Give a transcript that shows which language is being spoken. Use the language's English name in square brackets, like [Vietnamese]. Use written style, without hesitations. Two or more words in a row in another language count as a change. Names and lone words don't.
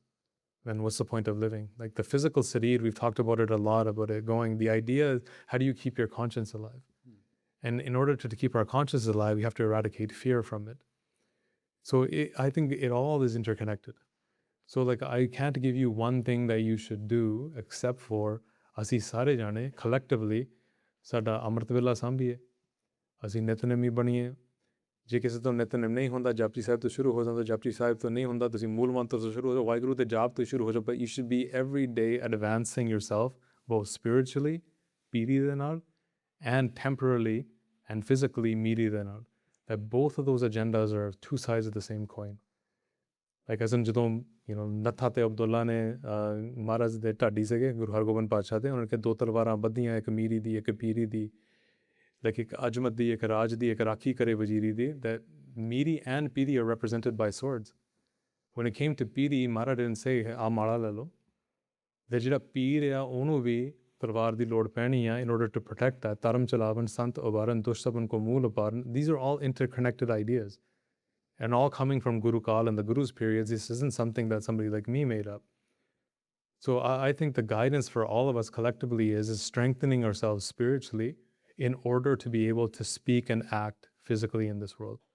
[English] Then what's the point of living? Like the physical sarir, we've talked about it a lot, about it going. The idea is, how do you keep your conscience alive? And in order to keep our conscience alive, we have to eradicate fear from it. So I think it all is interconnected. So like I can't give you one thing that you should do except for [Punjabi] ਅਸੀਂ ਸਾਰੇ ਜਾਣੇ [English] collectively [Punjabi] ਸਾਡਾ ਅੰਮ੍ਰਿਤ ਵੇਲਾ ਸਾਂਭੀਏ, ਅਸੀਂ ਨਿਤਨੇਮੀ ਬਣੀਏ। ਜੇ ਕਿਸੇ ਤੋਂ ਨਿਤਨੇਮ ਨਹੀਂ ਹੁੰਦਾ, ਜਪਜੀ ਸਾਹਿਬ ਤੋਂ ਸ਼ੁਰੂ ਹੋ ਜਾਂਦਾ, ਜਪਜੀ ਸਾਹਿਬ ਤੋਂ ਨਹੀਂ ਹੁੰਦਾ, ਤੁਸੀਂ ਮੂਲ ਮੰਤਰ ਤੋਂ ਸ਼ੁਰੂ ਹੋ ਜਾਓ, ਵਾਹਿਗੁਰੂ ਦੇ ਜਾਪ ਤੋਂ ਸ਼ੁਰੂ ਹੋ ਜਾਓ। [English] But you should be every day advancing yourself, both spiritually, [Punjabi] ਪੀਰੀ ਦੇ ਨਾਲ, [English] and temporally and physically [Punjabi] ਮੀਰੀ ਦੇ ਨਾਲ. [English] That both of those agendas are two sides of the same coin. Like as in ਜਦੋਂ, you know, [Punjabi] ਨੱਥਾ ਤੇ ਅਬਦੁੱਲਾ ਨੇ ਮਹਾਰਾਜ ਦੇ ਢਾਡੀ ਸੀਗੇ ਗੁਰੂ ਹਰਗੋਬਿੰਦ ਪਾਤਸ਼ਾਹ ਦੇ, ਉਹਨਾਂ ਨੇ ਦੋ ਤਲਵਾਰਾਂ ਬੱਧੀਆਂ, ਇੱਕ ਮੀਰੀ ਦੀ, ਇੱਕ ਪੀਰੀ ਦੀ, like ਇੱਕ ਅਜਮਤ ਦੀ, ਇੱਕ ਰਾਜ ਦੀ, ਇੱਕ ਰਾਖੀ ਕਰੇ ਵਜ਼ੀਰੀ ਦੀ. [English] That Miri and Piri are represented by swords. When it came to Piri, Maharaj didn't say, [Punjabi] ਆ ਮਾਲਾ ਲੈ ਲਓ. That ਜਿਹੜਾ ਪੀਰ ਆ ਉਹਨੂੰ ਵੀ ਤਲਵਾਰ ਦੀ ਲੋੜ ਪੈਣੀ ਆ [English] in order to protect that, [Punjabi] ਧਰਮ ਚਲਾਵਨ ਸੰਤ ਉਬਾਰਨ ਦੁਸ਼ਟ ਸਭਨ ਕੋ ਮੂਲ ਉਪਾਰਨ. [English] These are all interconnected ideas and all coming from Guru Kala and the Guru's periods. This isn't something that somebody like me made up. So I think the guidance for all of us collectively is strengthening ourselves spiritually in order to be able to speak and act physically in this world.